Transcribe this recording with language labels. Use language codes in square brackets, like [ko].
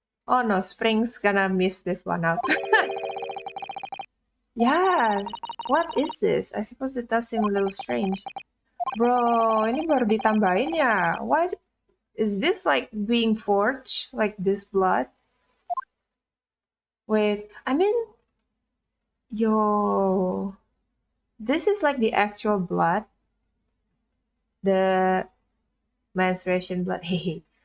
[en] Oh no, Spring's gonna miss this one out. Yeah, what is this? I suppose it does seem a little strange. [id] Bro, ini baru ditambahin ya? [en] What is this like being forged? Like this blood? Wait, I mean, yo, this is like the actual blood, the menstruation blood. Hehe.